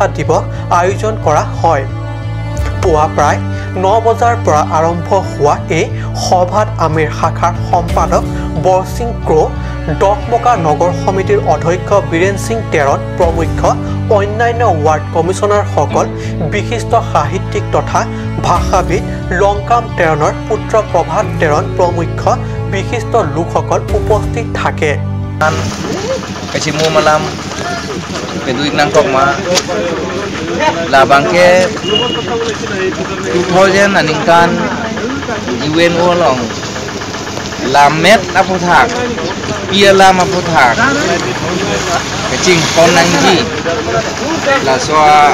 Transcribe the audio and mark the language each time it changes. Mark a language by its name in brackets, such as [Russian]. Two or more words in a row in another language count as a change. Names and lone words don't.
[Assamese] দিৱস আয়োজন কৰা হয় পুৱা প্ৰায় 9 বজাৰ পৰা আৰম্ভ হোৱা এই সভাত আমেৰ শাখাৰ সম্পাদক বৰসিং ক্ৰো ডকমকা নগৰ সমিতিৰ অধ্যক্ষ বীৰেন সিং টেৰণ প্ৰমুখ্য অন্যান্য ৱাৰ্ড কমিছনাৰসকল বিশিষ্ট সাহিত্যিক তথা ভাষাবিদ লংকাম টেৰণৰ পুত্ৰ প্ৰভাত টেৰণ প্ৰমুখ্য বিশিষ্ট লোকসকল উপস্থিত থাকে [Karbi] Kasimu malam peduik nangkok ma labangke 2000 aningkan UN olong lamet aputhak pialam aputhak kecing konangji la soa